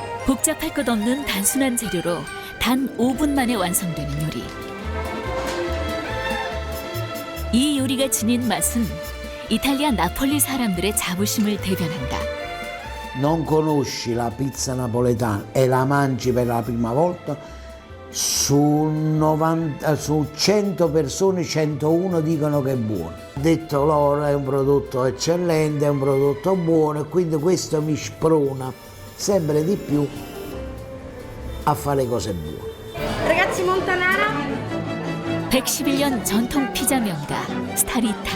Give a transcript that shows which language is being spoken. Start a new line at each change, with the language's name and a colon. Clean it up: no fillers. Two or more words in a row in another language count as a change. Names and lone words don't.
Korean: 복잡할 것 없는 단순한 재료로 단 5분 만에 완성되는 요리. 이 요리가 지닌 맛은 이탈리아 나폴리 사람들의 자부심을 대변한다.
Italian: Non conosci la pizza napoletana e la mangi per la prima volta, su 100 persone 101 dicono che è buono. Detto loro, è un prodotto eccellente, è un prodotto buono e quindi questo mi sprona sempre di più a fare cose buone. Ragazzi, Montanara?
Korean: 111년 전통 피자 명가 스타리타.